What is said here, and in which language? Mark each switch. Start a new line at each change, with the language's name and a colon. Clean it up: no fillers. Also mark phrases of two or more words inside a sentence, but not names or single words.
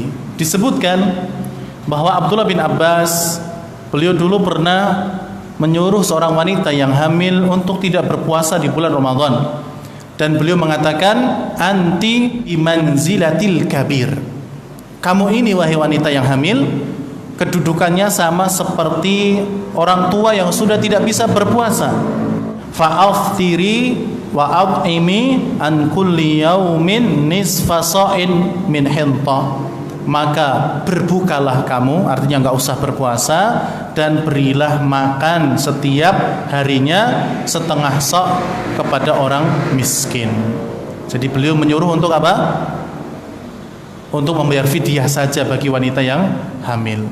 Indonesian: Disebutkan bahwa Abdullah bin Abbas, beliau dulu pernah menyuruh seorang wanita yang hamil untuk tidak berpuasa di bulan Ramadan, dan beliau mengatakan
Arabic: أنت بمنزلة الكبير.
Indonesian: Kamu ini wahai wanita yang hamil, kedudukannya sama seperti orang tua yang sudah tidak bisa berpuasa.
Arabic: فأفطري وأطعمي عن كل يوم نصف صاع من حنطة.
Indonesian: Maka berbukalah kamu, artinya enggak usah berpuasa, dan berilah makan setiap harinya setengah sa' kepada orang miskin. Jadi beliau menyuruh untuk apa? Untuk membayar fidyah saja bagi wanita yang hamil.